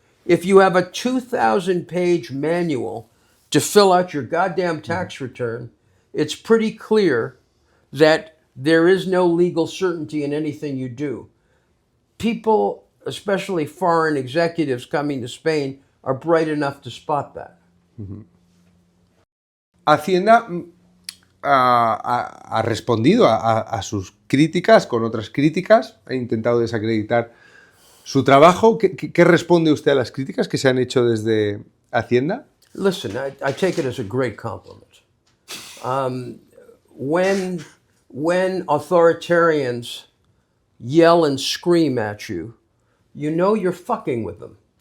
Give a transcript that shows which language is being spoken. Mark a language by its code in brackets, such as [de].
[en] If you have a 2,000-page manual to fill out your goddamn tax return, it's pretty clear that there is no legal certainty in anything you do. People, especially foreign executives coming to Spain, are bright enough to spot that. [es] Hacienda ha respondido a sus críticas con otras críticas, ha intentado desacreditar su trabajo. ¿Qué responde usted a las críticas que se han hecho desde Hacienda? [en] Listen, I take it as a great compliment. When authoritarians yell and scream at you, you know you're fucking with them.